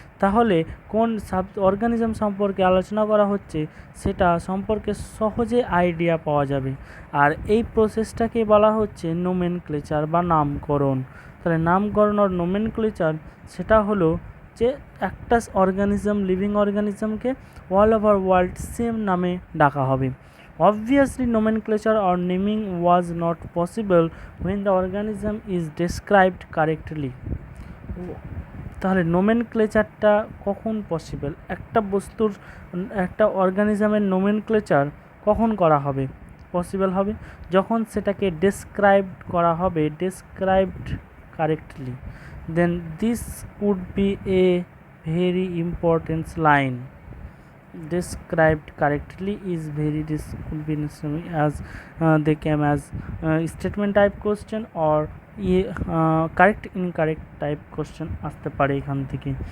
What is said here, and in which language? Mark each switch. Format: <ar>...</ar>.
<bn>তাহলে কোন অর্গানিজম সম্পর্কে আলোচনা করা হচ্ছে সেটা সম্পর্কে সহজে আইডিয়া পাওয়া যাবে। আর এই প্রসেসটাকে বলা হচ্ছে নোমেনক্লেচার বা নামকরণ। তাহলে নামকরণ আর নোমেনক্লেচার সেটা হলো যে একটা organism living অর্গানিজমকে all over world same নামে ডাকা হবে।</bn> <en>Obviously, nomenclature or naming was not possible when the organism is described correctly.</en> <bn>তাহলে নোমেনক্লেচারটা কখন পসিবল? একটা বস্তুর একটা অর্গানিজমের নোমেনক্লেচার কখন করা হবে পসিবল হবে? যখন সেটাকে ডেসক্রাইবড করা হবে, described correctly.</bn> <en>Then this could be a very important line. Described correctly is very could be necessary as they came as statement type question or correct incorrect type question</en> <bn>আসতে পারে এখান থেকে।</bn>